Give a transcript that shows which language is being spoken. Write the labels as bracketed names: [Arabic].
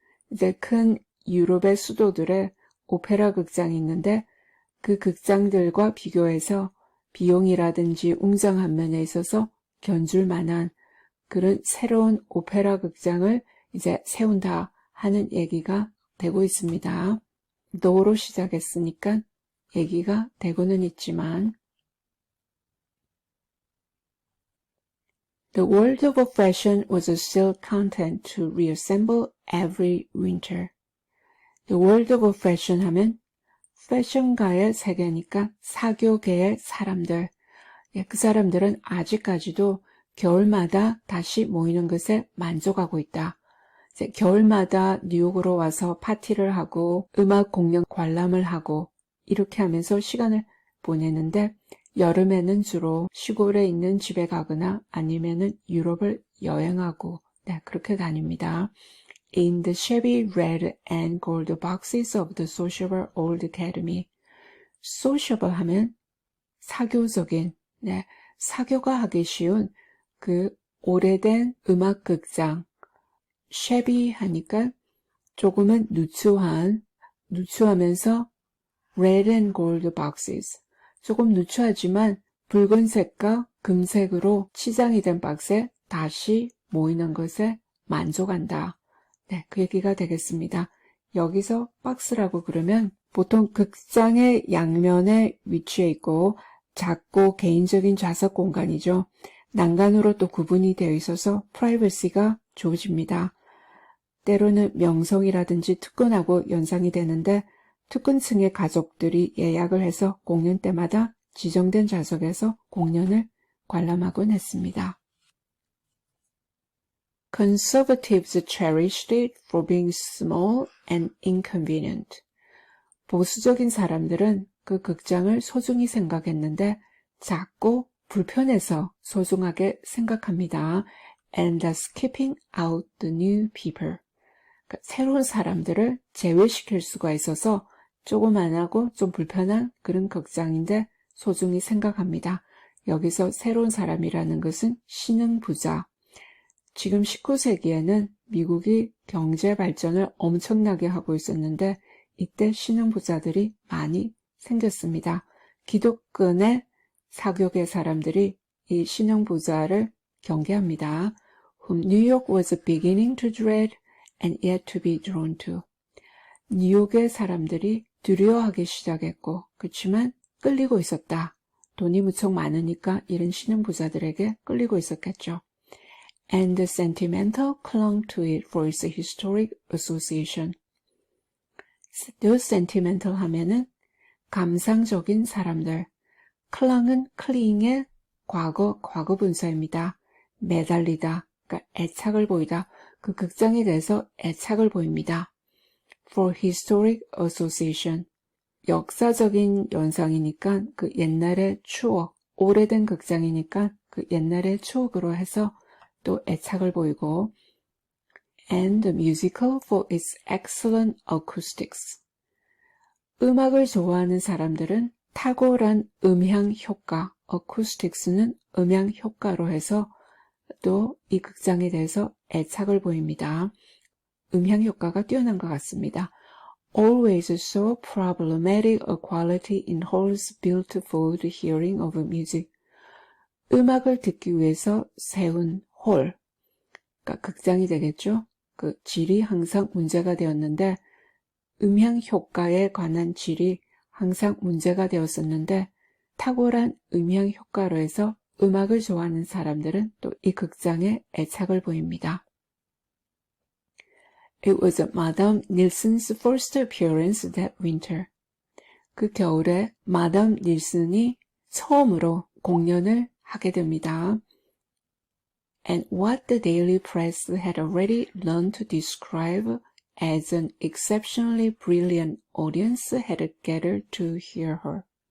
[Korean] 이제 큰 유럽의 수도들의 오페라 극장이 있는데 그 극장들과 비교해서 비용이라든지 웅장한 면에 있어서 견줄 만한 그런 새로운 오페라 극장을 이제 세운다 하는 얘기가 되고 있습니다. 너로 시작했으니까 얘기가 되고는 있지만 [English] The world of fashion was still content to reassemble every winter. The world of fashion [Korean] 하면 패션가의 세계니까 사교계의 사람들. 그 사람들은 아직까지도 겨울마다 다시 모이는 것에 만족하고 있다. 이제 겨울마다 뉴욕으로 와서 파티를 하고 음악 공연 관람을 하고 이렇게 하면서 시간을 보내는데 여름에는 주로 시골에 있는 집에 가거나 아니면은 유럽을 여행하고 네, 그렇게 다닙니다. [English] In the shabby red and gold boxes of the sociable old academy. [Korean] sociable 하면 사교적인, 네, 사교가 하기 쉬운 그 오래된 음악극장. [English] shabby [Korean] 하니까 조금은 누추하면서 [English] red and gold boxes. [Korean] 조금 누추하지만 붉은색과 금색으로 치장이 된 박스에 다시 모이는 것에 만족한다. 네, 그 얘기가 되겠습니다. 여기서 박스라고 그러면 보통 극장의 양면에 위치해 있고 작고 개인적인 좌석 공간이죠. 난간으로 또 구분이 되어 있어서 프라이버시가 좋아집니다. 때로는 명성이라든지 특권하고 연상이 되는데 특권층의 가족들이 예약을 해서 공연 때마다 지정된 좌석에서 공연을 관람하곤 했습니다. [English] Conservatives cherished it for being small and inconvenient. [Korean] 보수적인 사람들은 그 극장을 소중히 생각했는데 작고 불편해서 소중하게 생각합니다. [English] And thus keeping out the new people. [Korean] 그러니까 새로운 사람들을 제외시킬 수가 있어서 조그만하고 좀 불편한 그런 극장인데 소중히 생각합니다. 여기서 새로운 사람이라는 것은 신흥부자. 지금 19세기에는 미국이 경제 발전을 엄청나게 하고 있었는데 이때 신흥부자들이 많이 생겼습니다. 기득권의 사교계 사람들이 이 신흥부자를 경계합니다. [English] Whom New York was beginning to dread and yet to be drawn to. [Korean] 뉴욕의 사람들이 두려워하기 시작했고 그렇지만 끌리고 있었다. 돈이 무척 많으니까 이런 신흥부자들에게 끌리고 있었겠죠. [English] And the sentimental clung to it for its historic association. [Korean] 또 sentimental 하면은 감상적인 사람들. clung은 cling의 과거 분사입니다. 매달리다, 그러니까 애착을 보이다. 그 극장에 대해서 애착을 보입니다. [English] For historic association. [Korean] 역사적인 연상이니까 그 옛날의 추억, 오래된 극장이니까 그 옛날의 추억으로 해서 또 애착을 보이고 [English] and the musical for its excellent acoustics. [Korean] 음악을 좋아하는 사람들은 탁월한 음향 효과, acoustics는 음향 효과로 해서 또 이 극장에 대해서 애착을 보입니다. 음향 효과가 뛰어난 것 같습니다. [English] Always saw problematic a quality in halls built for the hearing of music. [Korean] 음악을 듣기 위해서 세운 홀, 그러니까 극장이 되겠죠. 그 질이 항상 문제가 되었는데 음향 효과에 관한 질이 항상 문제가 되었었는데 탁월한 음향 효과로 해서 음악을 좋아하는 사람들은 또 이 극장에 애착을 보입니다. [English] It was Madame Nilsson's first appearance that winter. [Korean] 그 겨울에 마담 닐슨이 처음으로 공연을 하게 됩니다. [English] And what the daily press had already learned to describe as an exceptionally brilliant audience had gathered to hear her.